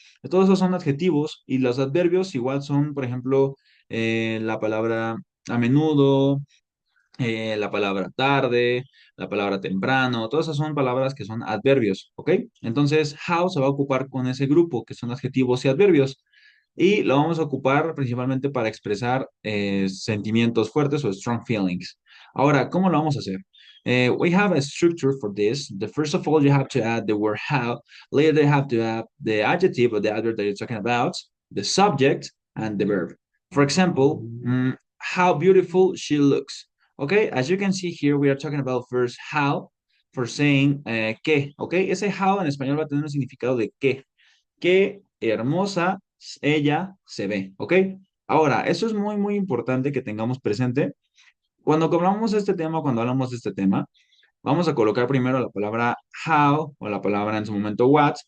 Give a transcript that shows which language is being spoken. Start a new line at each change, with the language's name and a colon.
Spanish: Todos esos son adjetivos y los adverbios igual son, por ejemplo, la palabra a menudo, la palabra tarde, la palabra temprano, todas esas son palabras que son adverbios, ¿ok? Entonces, how se va a ocupar con ese grupo que son adjetivos y adverbios y lo vamos a ocupar principalmente para expresar sentimientos fuertes o
English: strong feelings.
Spanish: Ahora, ¿cómo lo vamos a hacer?
English: We have a structure for this. The first of all, you have to add the word how. Later, you have to add the adjective or the adverb that you're talking about, the subject, and the verb. For example, how beautiful she looks. Okay, as you can see here, we are talking about first how for saying qué.
Spanish: Okay, ese how en español va a tener un significado de qué. Qué hermosa ella se ve. Ok, ahora, eso es muy, muy importante que tengamos presente. Cuando hablamos de este tema, cuando hablamos de este tema, vamos a colocar primero la palabra how o la palabra en su momento what.